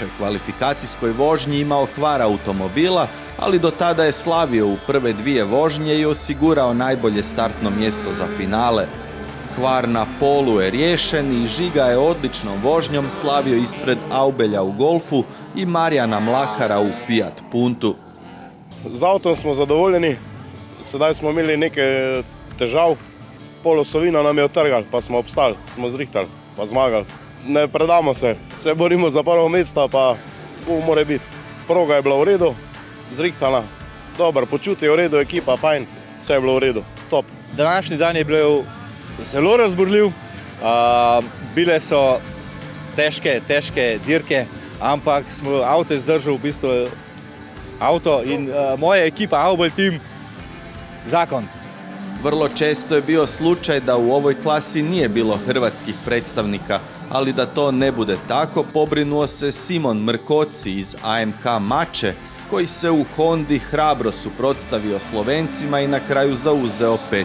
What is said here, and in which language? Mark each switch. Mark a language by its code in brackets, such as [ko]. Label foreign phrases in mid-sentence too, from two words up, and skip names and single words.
[hr] kvalifikacijskoj vožnji imao kvar automobila, ali do tada je slavio u prve 2 vožnje i osigurao najbolje startno mjesto za finale. Kvar na polu je riješen i Žiga je odličnom vožnjom slavio ispred Aubelja u Golfu i Marijana Mlakara u Fiat Puntu. [sl] Z avtom smo zadovoljeni, sedaj smo imeli nekaj težav, pol osovina nam je otrgal, pa smo obstali, smo zrihtali, pa zmagali. Ne predamo se borimo za prvo mesto, pa tako mora biti. Proga je bila v redu, zrihtana, dober, počuti je v redu, ekipa fajn, vse je bilo v redu, top. Današnji dan je bil zelo razburljiv, bile so težke dirke, ampak smo avto izdržal v bistvu in moja ekipa Aubel Team, zakon. [hr] Vrlo često je bio slučaj da u ovoj klasi nije bilo hrvatskih predstavnika, ali da to ne bude tako, pobrinuo se Simon Mrkoci iz AMK Mače, koji se u Hondi hrabro suprotstavio Slovencima i na kraju zauzeo 5.